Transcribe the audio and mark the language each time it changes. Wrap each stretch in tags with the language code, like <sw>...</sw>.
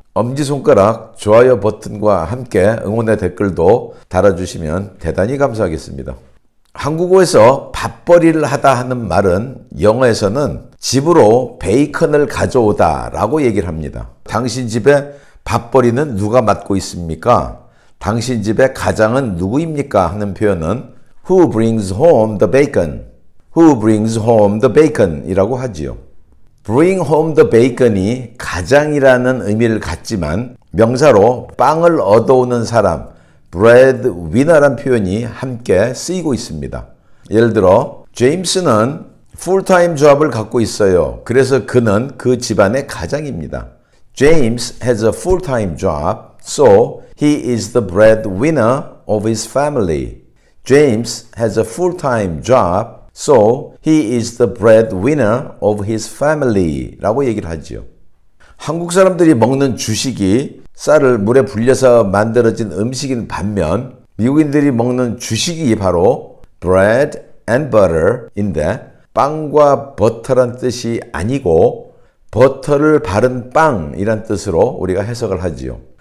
<ko>엄지손가락 좋아요 버튼과 함께 응원의 댓글도 달아주시면 대단히 감사하겠습니다. 한국어에서 밥벌이를 하다 하는 말은 영어에서는 집으로 베이컨을 가져오다 라고 얘기를 합니다. 당신 집에 밥벌이는 누가 맡고 있습니까? 당신 집의 가장은 누구입니까?</ko> <en>하는 표현은 Who brings home the bacon? Who brings home the bacon? 이라고 하지요.</en> <ko>Bring home the bacon 이 가장이라는 의미를 갖지만 명사로 빵을 얻어오는 사람, breadwinner란 표현이 함께 쓰이고 있습니다. 예를 들어 제임스는 풀타임 잡을 갖고 있어요. 그래서 그는 그 집안의 가장입니다.</ko> <en>James has a full-time job, so he is the breadwinner of his family. James has a full-time job, so he is the breadwinner of his family.</en> <ko>라고 얘기를 하지요. 한국 사람들이 먹는 주식이 쌀을 물에 불려서 만들어진 음식인 반면 미국인들이 먹는 주식이 바로 bread and butter인데 빵과 버터란 뜻이 아니고 버터를 바른 빵이란 뜻으로 우리가 해석을 하지요.</ko>